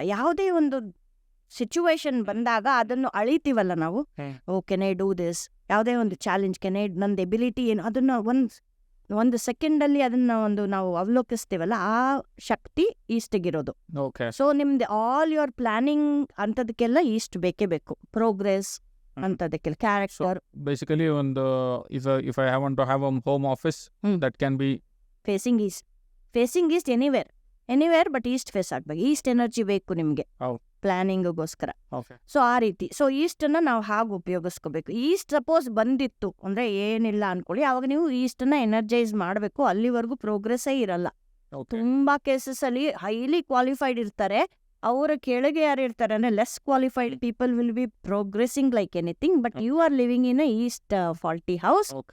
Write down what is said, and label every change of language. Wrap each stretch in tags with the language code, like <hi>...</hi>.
<kn>ಯಾವುದೇ ಒಂದು ಸಿಚುವೇಶನ್ ಬಂದಾಗ ಅದನ್ನು ಅಳಿತೀವಲ್ಲ ನಾವು,</kn> <en>oh can I do this,</en> <kn>ಯಾವುದೇ ಒಂದು ಚಾಲೆಂಜ್,</kn> <en>can I,</en> <kn>ನಂದು ಎಬಿಲಿಟಿ ಏನು, ಅದನ್ನ ಒಂದು ಸೆಕೆಂಡಲ್ಲಿ ಅದನ್ನ ನಾವು ಅವಲೋಕಿಸ್ತೀವಲ್ಲ, ಆ ಶಕ್ತಿ ಈಸ್ಟಿಗಿರೋದು. ಸೊ ನಿಮ್ದು</kn> <en>all your planning</en> <kn>ಅಂತದಕ್ಕೆಲ್ಲ ಈಸ್ಟ್ ಬೇಕೇ ಬೇಕು. Progress ಅಂತದಕ್ಕೆಲ್ಲ, character.</kn> <en>basically ಒಂದು if I want to have a home office that can be facing east anywhere but east face</en> <kn>ಆಗ್ಬೇಕು. ಈಸ್ಟ್ ಎನರ್ಜಿ ಬೇಕು ನಿಮ್ಗೆ ಪ್ಲಾನಿಂಗ್ಗೋಸ್ಕರ. ಸೊ ಆ ರೀತಿ, ಸೊ ಈಸ್ಟನ್ನ ನಾವು ಹಾಗೆ ಉಪಯೋಗಿಸ್ಕೋಬೇಕು. ಈಸ್ಟ್ ಸಪೋಸ್ ಬಂದಿತ್ತು ಅಂದ್ರೆ ಏನಿಲ್ಲ ಅನ್ಕೊಳ್ಳಿ, ಅವಾಗ ನೀವು ಈಸ್ಟನ್ನ ಎನರ್ಜೈಸ್ ಮಾಡಬೇಕು. ಅಲ್ಲಿವರೆಗೂ ಪ್ರೋಗ್ರೆಸ್ಸೇ ಇರಲ್ಲ. ತುಂಬಾ ಕೇಸಸ್ ಅಲ್ಲಿ ಹೈಲಿ ಕ್ವಾಲಿಫೈಡ್ ಇರ್ತಾರೆ, ಅವರ ಕೆಳಗೆ ಯಾರು ಇರ್ತಾರೆ ಅಂದ್ರೆ</kn> <en>Less qualified people will be progressing like anything, but you are living in east faulty house.</en>